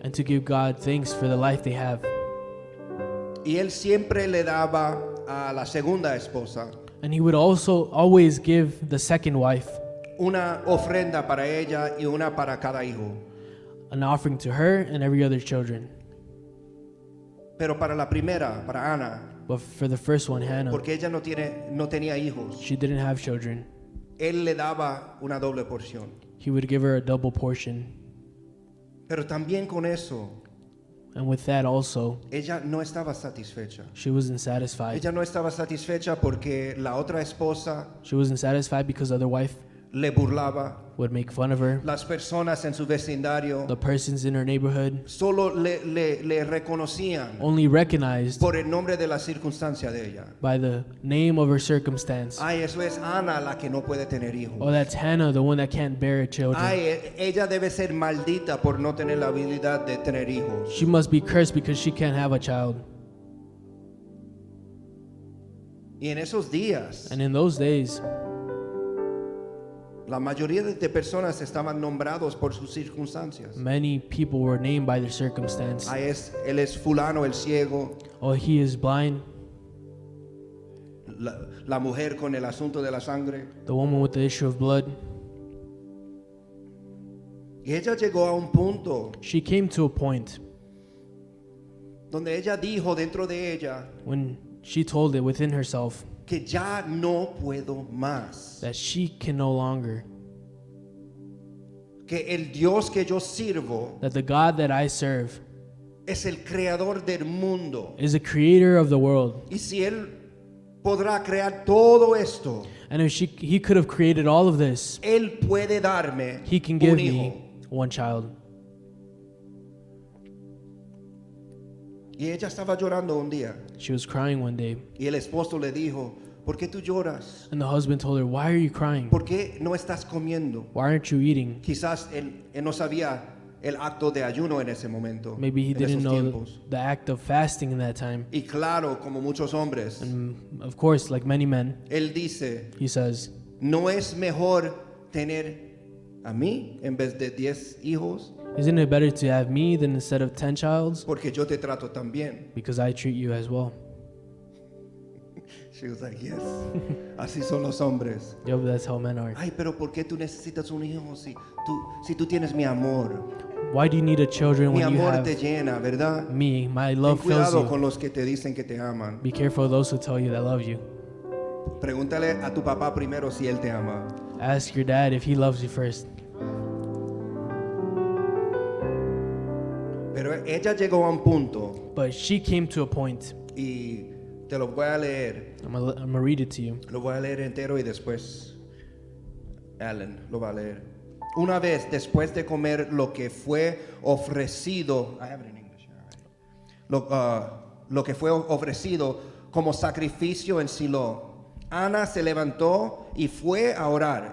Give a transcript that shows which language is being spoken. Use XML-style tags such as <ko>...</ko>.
<en>and to give God thanks for the life they have.</en> <es>Y él siempre le daba a la segunda esposa</es> <en>And he would also always give the second wife</en> <es>una ofrenda para ella y una para cada hijo.</es> <en>an offering to her and every other children.</en> <es>Pero para la primera, para Ana,</es> <en>But for the first one, Hannah,</en> <es>porque ella no tenía hijos,</es> <en>she didn't have children.</en> <es>él le daba una doble porción.</es> <en>He would give her a double portion.</en> <es>Pero también con eso,</es> <en>And with that also,</en> <es>ella no estaba satisfecha.</es> <en>she wasn't satisfied.</en> <es>Ella no estaba satisfecha porque la otra esposa</es> <en>She wasn't satisfied because the other wife</en> <es>le burlaba.</es> <en>would make fun of her.</en> <es>Las personas en su vecindario</es> <en>The persons in her neighborhood</en> <es>solo le reconocían</es> <en>only recognized</en> <es>por el nombre de la circunstancia de ella.</es> <en>by the name of her circumstance.</en> <es>Ay, eso es Ana la que no puede tener hijos.</es> <en>Oh, that's Hannah, the one that can't bear children.</en> <es>Ay, ella debe ser maldita por no tener la habilidad de tener hijos.</es> <en>She must be cursed because she can't have a child.</en> <es>Y en esos días,</es> <en>And in those days,</en> <es>la mayoría de personas estaban nombrados por sus circunstancias.</es> <en>many people were named by their circumstance.</en> <es>Ay, él es fulano el ciego,</es> <en>Oh, he is blind.</en> <es>la mujer con el asunto de la sangre.</es> <en>The woman with the issue of blood.</en> <es>Y ella llegó a un punto</es> <en>She came to a point</en> <es>donde ella dijo dentro de ella</es> <en>when she told it within herself</en> <es>que ya no puedo más.</es> <en>that she can no longer,</en> <es>Que el Dios que yo sirvo</es> <en>that the God that I serve</en> <es>es el creador del mundo.</es> <en>is the creator of the world.</en> <es>Y si Él podrá crear todo esto,</es> <en>And if he could have created all of this,</en> <es>Él puede darme</es> <en>he can give</en> <es>un hijo.</es> <en>me one child.</en> <es>Y ella estaba llorando un día.</es> <en>She was crying one day,</en> <es>Y el esposo le dijo, ¿por qué tú lloras?</es> <en>and the husband told her, "Why are you crying?</en> <es>¿Por qué no estás comiendo?</es> <en>Why aren't you eating?"</en> <es>Quizás él no sabía el acto de ayuno en ese momento,</es> <en>Maybe he</en> <es>en</es> <en>didn't</en> <es>esos</es> <en>know</en> <es>tiempos.</es> <en>the act of fasting in that time.</en> <es>Y claro, como muchos hombres,</es> <en>And of course, like many men,</en> <es>él dice,</es> <en>he says,</en> <es>¿no es mejor tener a mí en vez de 10 hijos?</es> <en>"Isn't it better to have me than instead of 10 childs?</en> <es>Porque yo te trato tan bien.</es> <en>Because I treat you as well." She was like, yes.</en> <es>Así son los hombres.</es> <en>Yo, that's how men are.</en> <es>Ay, pero ¿por qué tú necesitas un hijo si tú tienes mi amor?</es> <en>Why do you need a children</en> <es>Mi</es> <en>when you</en> <es>amor te</es> <en>have</en> <es>llena, ¿verdad?</es> <en>me? My</en> <es>Ten</es> <en>love fills</en> <es>cuidado con</es> <en>you.</en> <es>los que te dicen que te aman.</es> <en>Be careful of those who tell you that love you.</en> <es>Pregúntale a tu papá primero si él te ama.</es> <en>Ask your dad if he loves you first.</en> <es>Pero ella llegó a un punto</es> <en>But she came to a point.</en> <es>y te lo voy a leer.</es> <en>I'm gonna read it to you.</en> <es>Lo voy a leer entero y después Alan lo va a leer. Una vez después de comer lo que fue ofrecido,</es> <en>I have it in English,</en> <es>lo que fue ofrecido como sacrificio en Silo, Ana se levantó y fue a orar.</es>